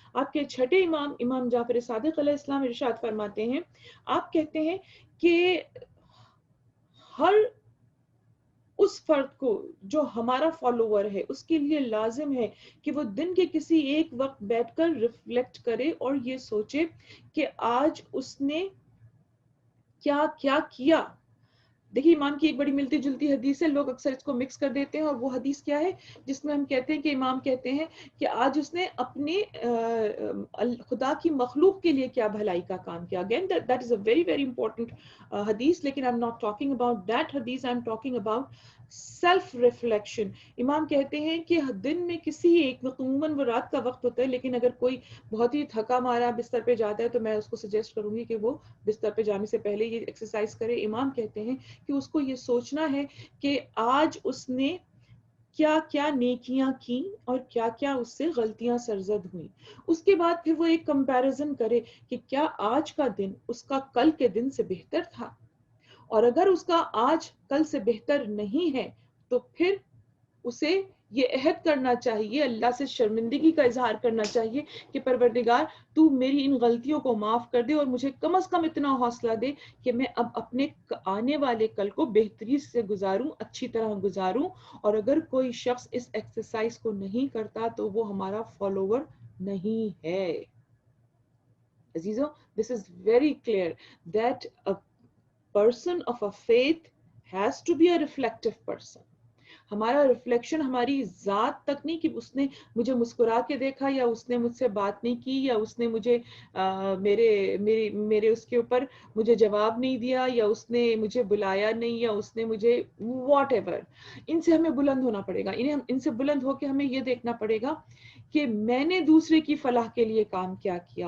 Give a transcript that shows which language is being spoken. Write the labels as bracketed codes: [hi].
[ur] آپ کے چھٹے امام جعفر صادق علیہ السلام ارشاد فرماتے ہیں, آپ کہتے ہیں کہ ہر اس فرد کو جو ہمارا فالوور ہے اس کے لیے لازم ہے کہ وہ دن کے کسی ایک وقت بیٹھ کر ریفلیکٹ کرے اور یہ سوچے کہ آج اس نے کیا کیا کیا. دیکھیے امام کی ایک بڑی ملتی جلتی حدیث ہے, لوگ اکثر اس کو مکس کر دیتے ہیں, اور وہ حدیث کیا ہے جس میں ہم کہتے ہیں کہ امام کہتے ہیں کہ آج اس نے اپنے خدا کی مخلوق کے لیے کیا بھلائی کا کام کیا. [en] again that is a very very important حدیث, [ur] لیکن [en] I'm not talking about that حدیث, I'm talking about self reflection. [ur] امام کہتے ہیں کہ دن میں کسی ایک عموماً وہ رات کا وقت ہوتا ہے, لیکن اگر کوئی بہت ہی تھکا مارا بستر پہ جاتا ہے تو میں اس کو سجیسٹ کروں گی کہ وہ بستر پہ جانے سے پہلے یہ ایکسرسائز کرے. امام کہتے ہیں کہ اس کو یہ سوچنا ہے کہ آج اس نے کیا کیا نیکیاں کی اور کیا کیا اس سے غلطیاں سرزد ہوئیں. اس کے بعد پھر وہ ایک کمپیریزن کرے کہ کیا آج کا دن اس کا کل کے دن سے بہتر تھا, اور اگر اس کا آج کل سے بہتر نہیں ہے تو پھر اسے یہ عہد کرنا چاہیے, اللہ سے شرمندگی کا اظہار کرنا چاہیے کہ پروردگار تو میری ان غلطیوں کو معاف کر دے اور مجھے کم از کم اتنا حوصلہ دے کہ میں اب اپنے آنے والے کل کو بہتری سے گزاروں, اچھی طرح گزاروں. اور اگر کوئی شخص اس ایکسرسائز کو نہیں کرتا تو وہ ہمارا فالوور نہیں ہے. عزیزو, [en] this is very clear that a person of a faith has to be a reflective person. [ur] ہمارا ریفلیکشن ہماری ذات تک نہیں کہ اس نے مجھے مسکرا کے دیکھا, یا اس نے مجھ سے بات نہیں کی, یا اس نے مجھے میرے اس کے اوپر مجھے جواب نہیں دیا, یا اس نے مجھے بلایا نہیں, یا اس نے مجھے [en] Whatever ایور. [ur] ان سے ہمیں بلند ہونا پڑے گا. ان سے بلند ہو کے ہمیں یہ دیکھنا پڑے گا کہ میں نے دوسرے کی فلاح کے لیے کام کیا کیا.